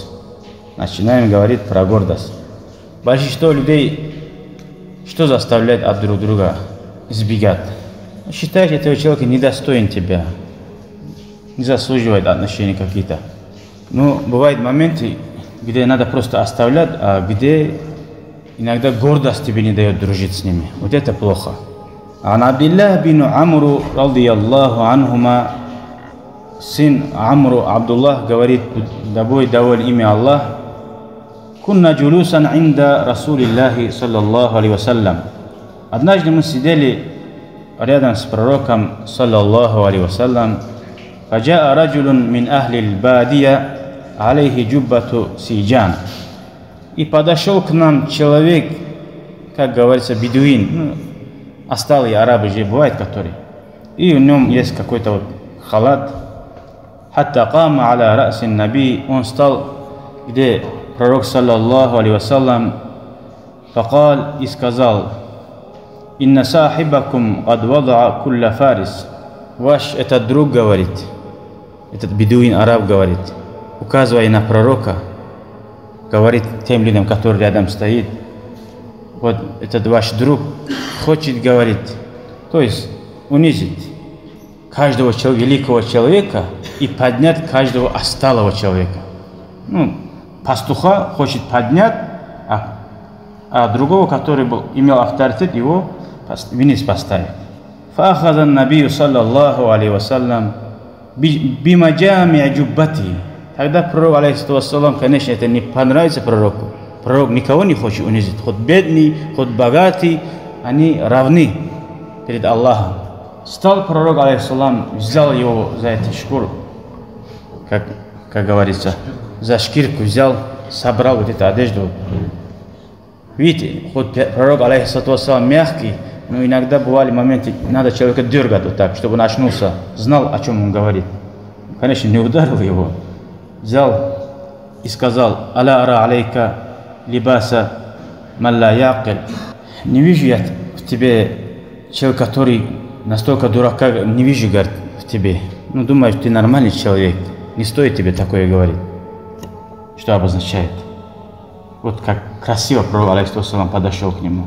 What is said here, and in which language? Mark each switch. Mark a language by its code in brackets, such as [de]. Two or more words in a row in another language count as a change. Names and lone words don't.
[ru] Начинаем говорить про гордость. Большинство людей что заставляет от друг друга избегать? Считаешь, этого человека недостоин тебя, не заслуживает отношений какие-то. Но бывают моменты, где надо просто оставлять, а где иногда гордость тебе не дает дружить с ними. Вот это плохо. [ar] عن عبد الله بن عمرو رضي الله عنهما, [ru] сын Амру Абдуллах говорит, да будет доволен имя Аллах, [ar] كنا جلوسا عند رسول الله صلى الله عليه وسلم. [ru] Однажды мы сидели рядом с пророком [ar] صلى الله عليه وسلم. فجاء رجل من أهل البادية عليه جبة سيجان. [ru] И подошел к нам человек, как говорится, бедуин, осталые арабы же бывают, которые. И у нем есть какой-то вот халат. [ar] حتى قام على رأس النبي, [ru] он стал, где пророк [ar] صلى الله عليه وسلم, [ru] факал и сказал: [ar] إن صاحبكم قد وضع كل فارس. [ru] Ваш этот друг говорит, этот бедуин араб говорит, указывая на пророка, говорит тем людям, которые рядом стоит, вот этот ваш друг хочет, говорит, то есть унизить каждого великого человека и поднять каждого отсталого человека. Пастуха хочет поднять, а другого, который имел авторитет, его вниз поставить. [ar] فأخذ النبي صلى الله عليه وسلم بمجامع جبته. [ru] Тогда пророк, алейхиссалам, конечно, это не понравится пророку. Пророк никого не хочет унизить. Хоть бедный, хоть богатый, они равны перед Аллахом. Стал пророк, алейхиссалам, взял его за эту шкуру, как говорится, за шкирку взял, собрал вот эту одежду. Видите, хоть пророк, алейхиссалам, мягкий, но иногда бывали моменты, надо человека дергать вот так, чтобы он очнулся, знал, о чем он говорит. Конечно, не ударил его. Взял и сказал: [ar] «ألا أرى عليك لباس من لا يعقل». [ru] Не вижу я в тебе человека, который настолько дурака, не вижу, говорит, в тебе. Думаю, ты нормальный человек, не стоит тебе такое говорить. Что обозначает? Вот как красиво пророк, алейхиссалам, подошел к нему.